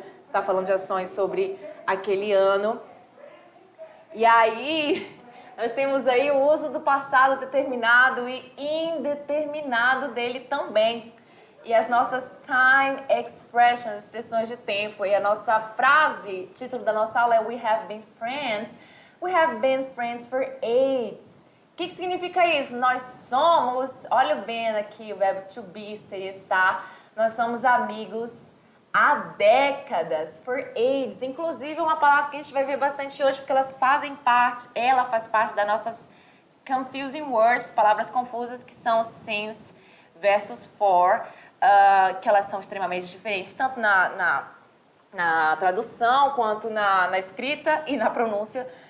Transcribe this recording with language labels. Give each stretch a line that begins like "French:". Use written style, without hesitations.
Portuguese: Você está falando de ações sobre aquele ano. E aí, nós temos aí o uso do passado determinado e indeterminado dele também. E as nossas
English: time expressions,
Portuguese: expressões de tempo. E a nossa frase, título da nossa aula é
English: We have been friends. We have been friends for ages.
Portuguese: O que significa isso? Nós somos, olha bem aqui o verbo to be, seria estar. Nós somos amigos há décadas,
English: for ages.
Portuguese: Inclusive uma palavra que a gente vai ver bastante hoje, porque ela faz parte das nossas
English: confusing words,
Portuguese: palavras confusas, que são since versus for, que elas são extremamente diferentes, tanto na tradução, quanto na escrita e na pronúncia.